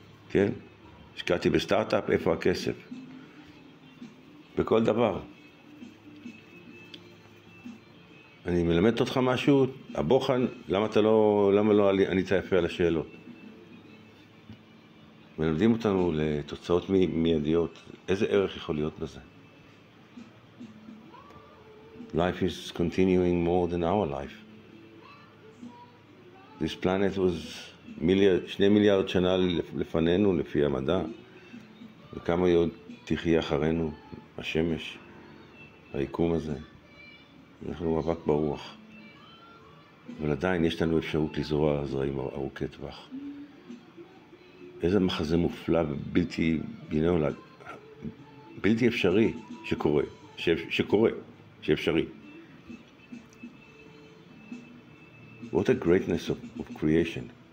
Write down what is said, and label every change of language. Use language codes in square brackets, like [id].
[he] כן? השקעתי בסטארט-אפ, איפה הכסף? בכל דבר. אני מלמד אותך משהו, הבוחן, למה לא ענית יפה על השאלות? מלמדים אותנו לתוצאות מיידיות. איזה ערך יכול להיות בזה? [en] Life is continuing more than our life. This planet was [he] 2 מיליארד שנה לפנינו, לפי המדע. וכמה עוד תחיה אחרינו, השמש, היקום הזה. אנחנו מאבק ברוח. אבל עדיין יש לנו אפשרות לזרוע זרעים ארוכי טווח. איזה מחזה מופלא ובלתי, בלתי אפשרי שקורה, שאפשרי. [en] What a greatness of creation.